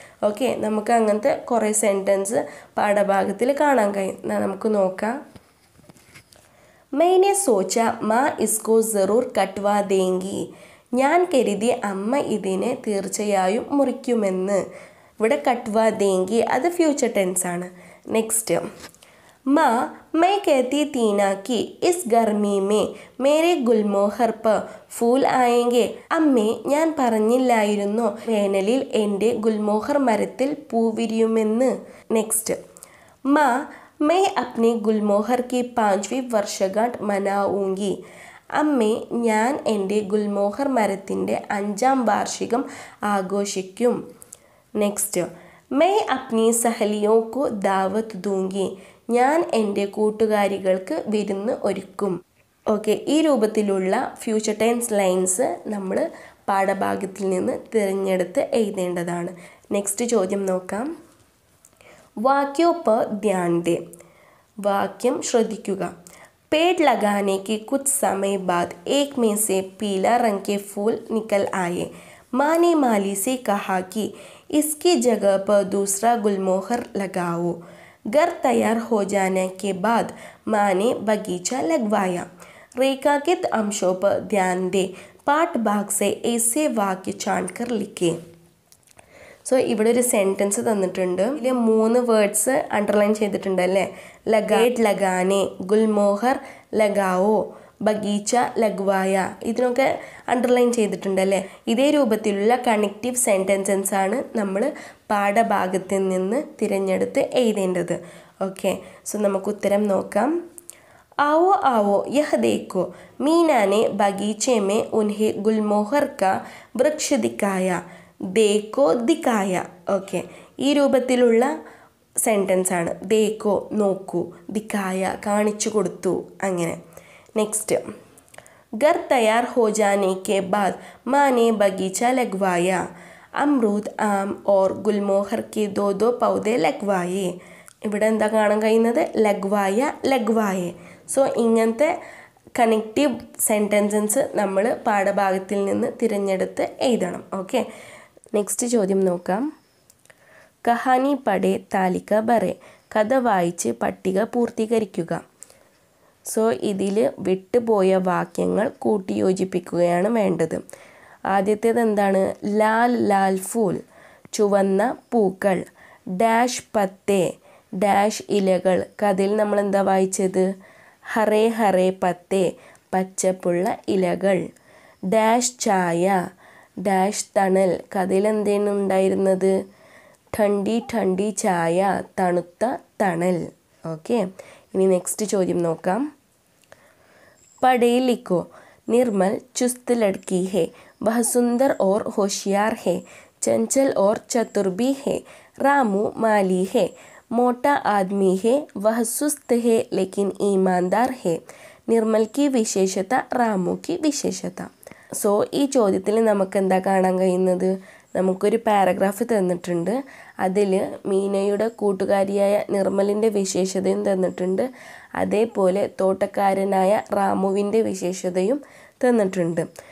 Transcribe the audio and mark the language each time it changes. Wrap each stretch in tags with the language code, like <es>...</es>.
<ml>Okay, നമുക്ക് അങ്ങനത്തെ കുറേ സെൻറ്റൻസ് പാഠഭാഗത്തിൽ കാണാൻ കഴിയും. നമുക്ക് നോക്കാം.</ml> <hi>मैंने सोचा माँ इसको ज़रूर कटवा देंगी.</hi> <ml>ഞാൻ കരുതി അമ്മ ഇതിനെ തീർച്ചയായും മുറിക്കുമെന്ന്. ഇവിടെ കട്ട്വാ ദേങ്കി അത് ഫ്യൂച്ചർ ടെൻസ് ആണ്.</ml> <hi>നെക്സ്റ്റ്, माँ मैं कहती थी ना कि इस गर्मी में मेरे गुलमोहर पर फूल आएंगे.</hi> <ml>അമ്മേ, ഞാൻ പറഞ്ഞില്ലായിരുന്നോ വേനലിൽ എൻ്റെ ഗുൽമോഹർ മരത്തിൽ പൂവിരിയുമെന്ന്.</ml> <hi>നെക്സ്റ്റ്, माँ मैं अपने गुलमोहर की 5वीं वर्षगांठ मनाऊंगी.</hi> <ml>അമ്മേ, ഞാൻ എൻ്റെ ഗുൽമോഹർ മരത്തിൻ്റെ 5ാം വാർഷികം ആഘോഷിക്കും.</ml> <hi>നെക്സ്റ്റ്, मैं अपनी सहेलियों को दावत दूंगी.</hi> <ml>ഞാൻ എൻ്റെ കൂട്ടുകാരികൾക്ക് വിരുന്ന് ഒരുക്കും. ഓക്കെ, ഈ രൂപത്തിലുള്ള ഫ്യൂച്ചർ ടെൻസ് ലൈൻസ് നമ്മൾ പാഠഭാഗത്തിൽ നിന്ന് തിരഞ്ഞെടുത്ത് എഴുതേണ്ടതാണ്. നെക്സ്റ്റ് ചോദ്യം നോക്കാം.</ml> <hi>വാക്യോ पर ध्यान दे.</hi> <ml>വാക്യം ശ്രദ്ധിക്കുക.</ml> <hi>पेड़ लगाने के कुछ समय बाद एक में से पीला रंग के फूल निकल आए. माँ ने माली से कहा कि इसकी जगह पर दूसरा गुलमोहर लगाओ. घर तैयार हो जाने के बाद माँ ने बगीचा लगवाया. रेखांकित अंशों पर ध्यान दे. पाठ भाग से ऐसे वाक्य छांटकर लिखे.</hi> <ml>സോ ഇവിടെ ഒരു സെൻറ്റൻസ് തന്നിട്ടുണ്ട്. ഇതിൽ 3 വേർഡ്സ് അണ്ടർലൈൻ ചെയ്തിട്ടുണ്ട് അല്ലേ. ലഗേറ്റ് ലഗാനെ, ഗുൽമോഹർ ലഗാവോ, ബഗീച്ച ലഗ്വായ. ഇതിനൊക്കെ അണ്ടർലൈൻ ചെയ്തിട്ടുണ്ടല്ലേ. ഇതേ രൂപത്തിലുള്ള കണക്റ്റീവ് സെൻറ്റൻസസ് ആണ് നമ്മൾ പാഠഭാഗത്തിൽ നിന്ന് തിരഞ്ഞെടുത്ത് എഴുതേണ്ടത്. ഓക്കെ, സോ നമുക്ക് ഉത്തരം നോക്കാം.</ml> <hi>आओ आओ यह देखो, मीना ने बगीचे में उन्हें गुलमोहर का वृक्ष दिखाया. देखो दिखाया.</hi> <ml>ഓക്കെ, ഈ രൂപത്തിലുള്ള സെൻറ്റൻസ് ആണ്. ദേക്കോ നോക്കൂ, ദിക്കായ കാണിച്ചു കൊടുത്തു, അങ്ങനെ.</ml> <hi>നെക്സ്റ്റ്, घर तैयार हो जाने के बाद माँ ने बगीचा लगवाया. अमरूद, आम और गुलमोहर के दो दो पौधे लगवाए.</hi> <ml>ഇവിടെ എന്താ കാണാൻ കഴിയുന്നത്? ലഗ്വായ, ലഗ്വായെ. സോ ഇങ്ങനത്തെ കണക്റ്റീവ് സെൻറ്റൻസസ് നമ്മൾ പാഠഭാഗത്തിൽ നിന്ന് തിരഞ്ഞെടുത്ത് എഴുതണം. ഓക്കെ, നെക്സ്റ്റ് ചോദ്യം നോക്കാം.</ml> <hi>കഹാനി പഠേ താലിക ബറേ.</hi> <ml>കഥ വായിച്ച് പട്ടിക പൂർത്തീകരിക്കുക. സോ ഇതിൽ വിട്ടുപോയ വാക്യങ്ങൾ കൂട്ടിയോജിപ്പിക്കുകയാണ് വേണ്ടത്. ആദ്യത്തേത് എന്താണ്?</ml> <hi>ലാൽ ലാൽ ഫൂൽ,</hi> <ml>ചുവന്ന പൂക്കൾ. ഡാഷ് പത്തേ, ഡാഷ് ഇലകൾ. കഥയിൽ നമ്മൾ എന്താ വായിച്ചത്?</ml> <hi>ഹറേ ഹറേ പത്തേ,</hi> <ml>പച്ചപ്പുള്ള ഇലകൾ. ഡാഷ് ചായ, ഡാഷ് തണൽ. കഥയിൽ എന്താണ് ഉണ്ടായിരുന്നത്?</ml> <hi>ठंडी ठंडी ചായ,</hi> <ml>തണുത്ത തണൽ. ഓക്കെ, ഇനി നെക്സ്റ്റ് ചോദ്യം നോക്കാം.</ml> <hi>पढ़े लिखो, निर्मल चुस्त लड़की है, वह सुंदर और होशियार है, चंचल और चतुर भी है. रामू माली है, मोटा आदमी है, वह सुस्त है लेकिन ईमानदार है. निर्मल की विशेषता, रामू की विशेषता.</hi> <ml>സോ ഈ ചോദ്യത്തിൽ നമുക്ക് എന്താ കാണാൻ കഴിയുന്നത്? നമുക്കൊരു പാരഗ്രാഫ് തന്നിട്ടുണ്ട്. അതിൽ മീനയുടെ കൂട്ടുകാരിയായ നിർമ്മലിൻ്റെ വിശേഷതയും തന്നിട്ടുണ്ട്. അതേപോലെ തോട്ടക്കാരനായ റാമുവിൻ്റെ വിശേഷതയും തന്നിട്ടുണ്ട്.</ml>